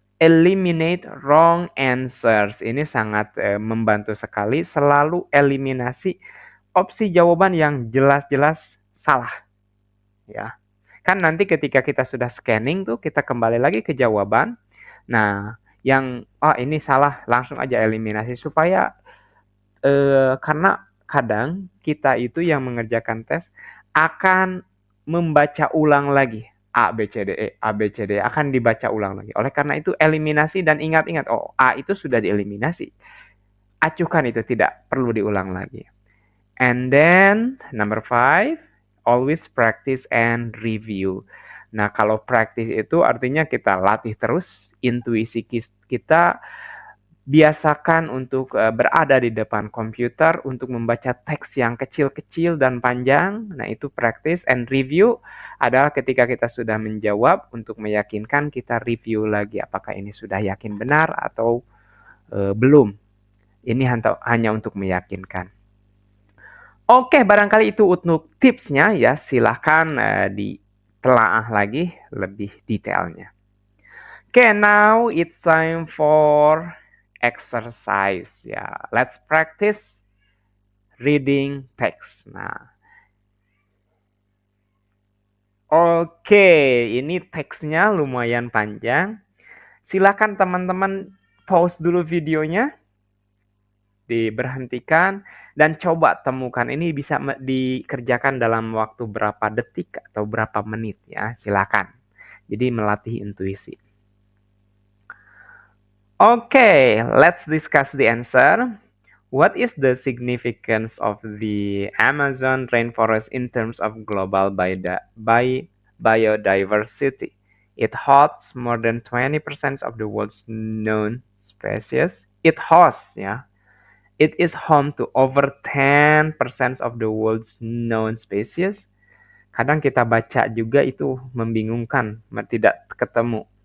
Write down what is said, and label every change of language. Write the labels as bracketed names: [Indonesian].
[English] Eliminate wrong answers. [Indonesian] Ini sangat membantu sekali. Selalu eliminasi opsi jawaban yang jelas-jelas salah. Ya. Kan nanti ketika kita sudah scanning tuh, kita kembali lagi ke jawaban. Nah, yang ini salah, langsung aja eliminasi supaya karena kadang kita itu yang mengerjakan tes akan membaca ulang lagi A, B, C, D, E, A, B, C, D, E akan dibaca ulang lagi. Oleh karena itu eliminasi dan ingat-ingat, A itu sudah dieliminasi. Acuhkan itu, tidak perlu diulang lagi. [English] And then number 5, always practice and review. [Indonesian] Nah, kalau practice itu artinya kita latih terus intuisi kita, biasakan untuk berada di depan komputer untuk membaca teks yang kecil-kecil dan panjang. Nah, itu [English] practice and review [Indonesian] adalah ketika kita sudah menjawab, untuk meyakinkan kita review lagi apakah ini sudah yakin benar atau belum. Ini hanya untuk meyakinkan. Oke, barangkali itu untuk tipsnya ya. Silahkan ditelaah lagi lebih detailnya. [English] Okay, now it's time for exercise ya. Let's practice reading text. [Indonesian] Nah, oke, ini teksnya lumayan panjang. Silakan teman-teman pause dulu videonya, diberhentikan, dan coba temukan. Ini bisa dikerjakan dalam waktu berapa detik atau berapa menit ya. Silakan. Jadi melatih intuisi. [English] Okay, let's discuss the answer. What is the significance of the Amazon rainforest in terms of global biodiversity? It hosts more than 20% of the world's known species. It hosts, ya. It is home to over 10% of the world's known species. [Indonesian] Kadang kita baca juga itu membingungkan, tidak ketemu.